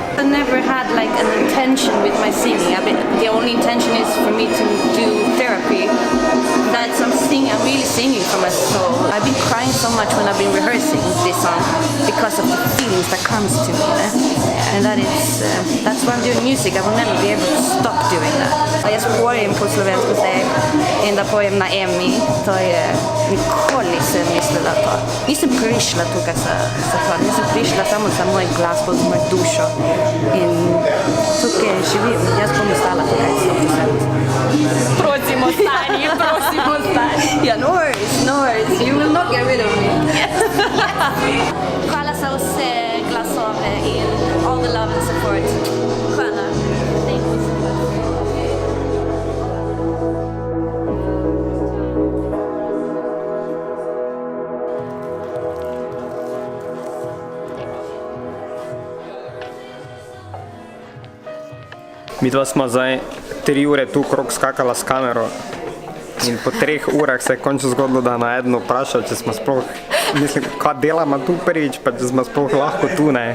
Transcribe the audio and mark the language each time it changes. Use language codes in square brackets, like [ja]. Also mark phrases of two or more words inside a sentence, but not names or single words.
[en] I never had like an intention with my singing. The only intention is for me to do therapy. That's I'm really singing from my soul. I've been crying so much when I've been rehearsing this song because of the feelings that comes to me. And that's why I'm doing music. I will never be able to stop doing that. [sl] Jaz pojem po slovensko zdaj in da pojem na Emi, to je nikoli nisem mislila to. Nisem prišla tukaj za to, nisem prišla samo za moj glas, za mojo dušo in tukaj živim. Jaz bom ostala tukaj 100%. Prosimo, stani. [en] Yeah, no worries, you will not get rid of me. [sl] Hvala za vse glasove in [en] all the love and support. Hvala. Thank you so much. [sl] Mi dva smo zdaj 3 ure tu krog skakala s kamero in po 3 urah se je končno zgodilo, da na eno vprašal, če smo sploh, mislim, kaj delamo tu prvič, pa če smo sploh lahko tu, ne.